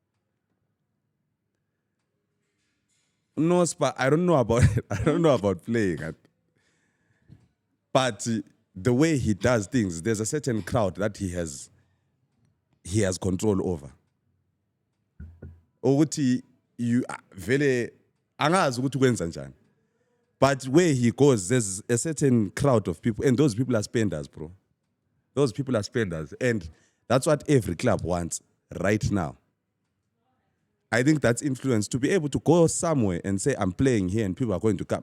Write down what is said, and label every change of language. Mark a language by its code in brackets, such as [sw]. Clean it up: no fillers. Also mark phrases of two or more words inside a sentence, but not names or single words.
[en] Nospa, I don't know about playing it. But the way he does things, there's a certain crowd that he has control over. [zu] Ukuthi you vele angazi ukuthi kwenza njani. [en] But where he goes, there's a certain crowd of people, and those people are spenders, bro. Those people are spenders, and that's what every club wants right now. I think that's influence to be able to go somewhere and say, I'm playing here and people are going to come.